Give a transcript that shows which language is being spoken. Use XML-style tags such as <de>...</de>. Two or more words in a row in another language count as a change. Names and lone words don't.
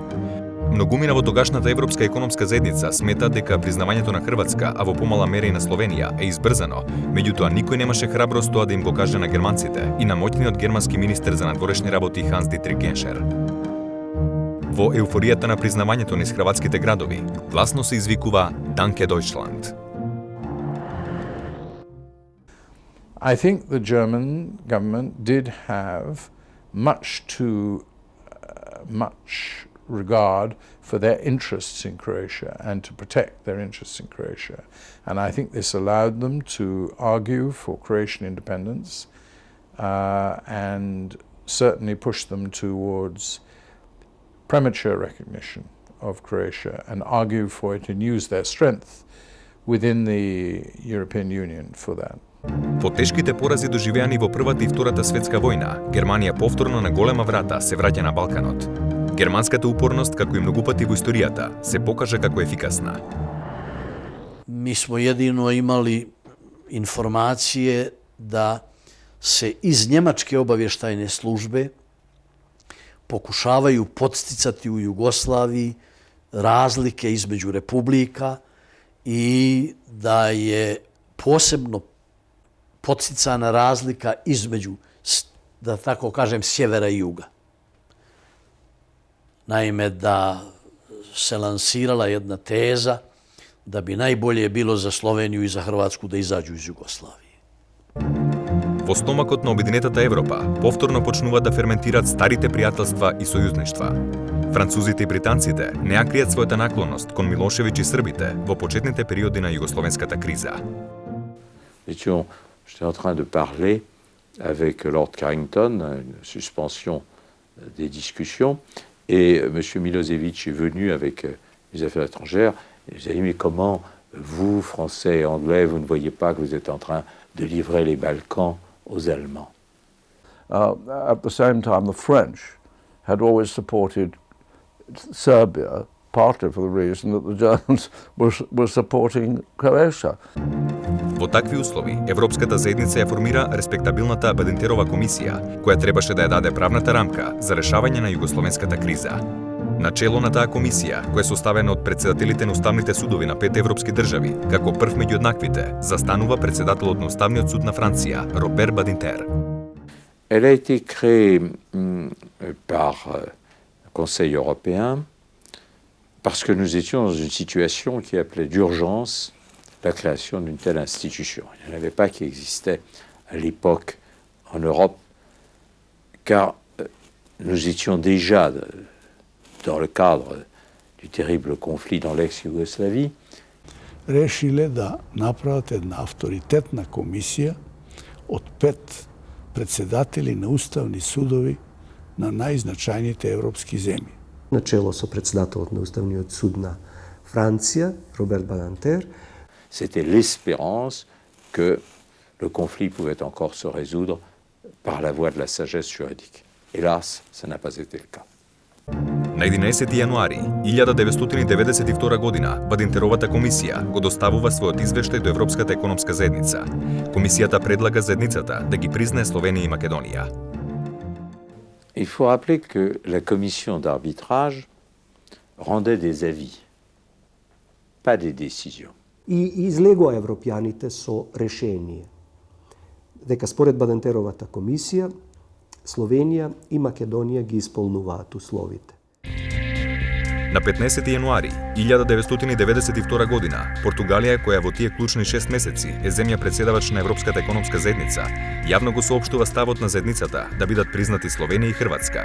<mk>Многумина во тогашната Европска економска заедница смета дека признавањето на Хрватска, а во помала мера и на Словенија, е избрзано, меѓутоа никој немаше храброст тоа да им го каже на германците и на моќниот германски министер за надворешни работи Ханс Дитрих Геншер. Во еуфоријата на признавањето низ хрватските градови, гласно се извикува</mk> <de>Danke Deutschland.</de> <en>I think the German government did have much regard for their interests in Croatia and to protect their interests in Croatia. And I think this allowed them to argue for Croatian independence and certainly push them towards premature recognition of Croatia and argue for it and use their strength within the European Union for that.</en> <mk>По тешките порази доживеани во Првата и Втората светска војна, Германија повторно на голема врата се враќа на Балканот. Германската упорност, како и многу пати во историјата, се покажа како ефикасна.</mk> <bs>Mi smo jedino imali informacije da se iz njemačke obavještajne službe pokušavaju podsticati u Jugoslaviji razlike između republika i da je posebno podsticana razlika između, da tako kažem, sjevera i juga. Naime, da se lansirala jedna teza da bi najbolje bilo za Sloveniju i za Hrvatsku da izađu iz Jugoslavije.</bs> <mk>Во стомакот на Обединетата Европа повторно почнуваат да ферментираат старите пријателства и сојузништва. Французите и британците не ја кријат својата наклонност кон Милошевиќ и србите во почетните периоди на југословенската криза.</mk> <fr>J'étais en train de parler avec Lord Carrington, une suspension des discussions, et M. Milosevic est venu avec les affaires étrangères, et il a dit, mais comment vous, Français et Anglais, vous ne voyez pas que vous êtes en train de livrer les Balkans aux Allemands?</fr> <en>At the same time, the French had always supported Serbia, partly for the reason that the Germans were supporting Croatia.</en> <mk>Во такви услови, Европската заедница ја формира респектабилната Бадентерова комисија, која требаше да ја даде правната рамка за решавање на југословенската криза. Начело на таа комисија, која е составена од претседателите на уставните судови на 5 европски држави, како прв меѓу еднаквите, застанува претседателот на Уставниот суд на Франција, Робер Бадинтер.</mk> <fr>Elle a été créée par le Conseil européen parce que nous étions dans une situation qui appelait d'urgence la création d'une telle institution. Il n'y en avait pas qui existait à l'époque en Europe, car nous étions déjà dans le cadre du terrible conflit dans l'ex-Yougoslavie.</fr> <mk>Решиле да направат една авторитетна комисија од 5 председатели на уставни судови на најзначајните европски земји. Начело со председателот на Уставниот суд на Франција, Роберт Бадантер.</mk> <fr>C'était l'espérance que le conflit pouvait encore se résoudre par la voie de la sagesse juridique. Hélas, ça n'a pas été le cas.</fr> <mk>На 11 јануари 1992 година Бадинтеровата комисија го доставува својот извештај до Европската економска заедница. Комисијата предлага заедницата да ги признае Словенија и Македонија.</mk> <fr>Il faut rappeler que la commission d'arbitrage rendait des avis, pas des décisions.</fr> <mk>И излегоа европјаните со решение дека според Бадентеровата комисија Словенија и Македонија ги исполнуваат условите. На 15 јануари 1992 година Португалија, која во тие клучни 6 месеци е земја председавач на Европската економска заедница, јавно го соопштува ставот на заедницата да бидат признати Словенија и Хрватска.</mk>